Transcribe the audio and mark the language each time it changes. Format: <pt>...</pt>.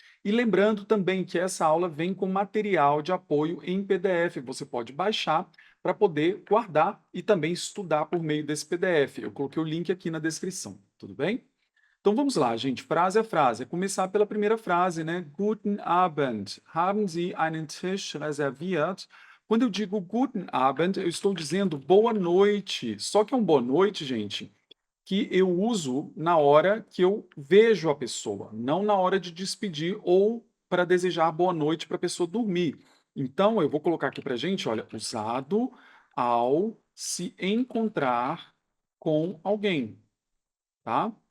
<pt>E lembrando também que essa aula vem com material de apoio em PDF, você pode baixar para poder guardar e também estudar por meio desse PDF. Eu coloquei o link aqui na descrição, tudo bem? Então vamos lá, gente, frase a frase. É começar pela primeira frase, né?</pt> <de>Guten Abend. Haben Sie einen Tisch reserviert?</de> <pt>Quando eu digo Guten Abend, eu estou dizendo boa noite. Só que é um boa noite, gente, que eu uso na hora que eu vejo a pessoa, não na hora de despedir ou para desejar boa noite para a pessoa dormir. Então, eu vou colocar aqui para gente, olha, usado ao se encontrar com alguém, tá?</pt>